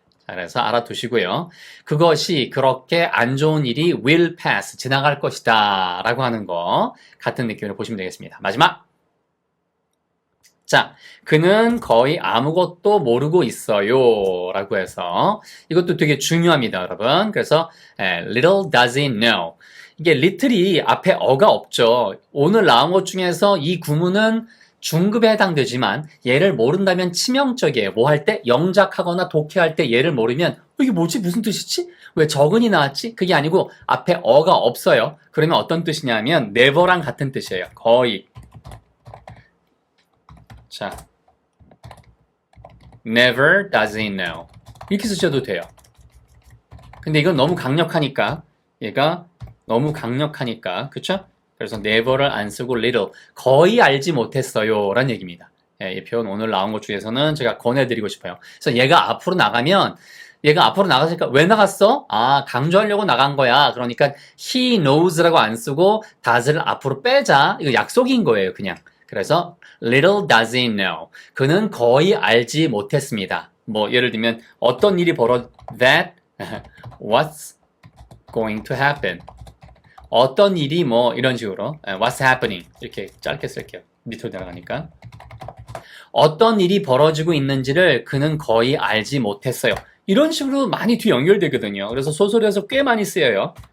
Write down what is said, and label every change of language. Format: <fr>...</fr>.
<ko>자, 그래서 알아두시고요. 그것이 그렇게 안 좋은 일이</ko> <en>will pass,</en> <ko>지나갈 것이다 라고 하는 거 같은 느낌으로 보시면 되겠습니다. 마지막! 자, 그는 거의 아무것도 모르고 있어요 라고 해서 이것도 되게 중요합니다, 여러분.</ko> <en>그래서 little does he know.</en> <ko>이게 little이 앞에 어가 없죠. 오늘 나온 것 중에서 이 구문은 중급에 해당되지만 얘를 모른다면 치명적이에요. 뭐 할 때? 영작하거나 독해할 때 얘를 모르면 이게 뭐지? 무슨 뜻이지? 왜 적은이 나왔지? 그게 아니고 앞에 어가 없어요. 그러면 어떤 뜻이냐면 never랑 같은 뜻이에요. 거의. 자,</ko> <en>never does he know.</en> <ko>이렇게 쓰셔도 돼요. 근데 이건 너무 강력하니까 얘가 너무 강력하니까 그쵸? 그래서 never를 안 쓰고 little, 거의 알지 못했어요 라는 얘기입니다. 이 표현 오늘 나온 것 중에서는 제가 권해드리고 싶어요. 그래서 얘가 앞으로 나가면 얘가 앞으로 나갔으니까 왜 나갔어? 강조하려고 나간 거야. 그러니까</ko> <en>he knows</en> <ko>라고 안 쓰고 does를 앞으로 빼자. 이거 약속인 거예요, 그냥.</ko> <en>그래서 little does he know.</en> <ko>그는 거의 알지 못했습니다. 뭐 예를 들면 어떤 일이</ko> <en>that what's going to happen.</en> <ko>어떤 일이 뭐 이런 식으로</ko> <en>what's happening</en> <ko>이렇게 짧게 쓸게요. 밑으로 내려가니까 어떤 일이 벌어지고 있는지를 그는 거의 알지 못했어요. 이런 식으로 많이 뒤 연결되거든요. 그래서 소설에서 꽤 많이 쓰여요.</ko>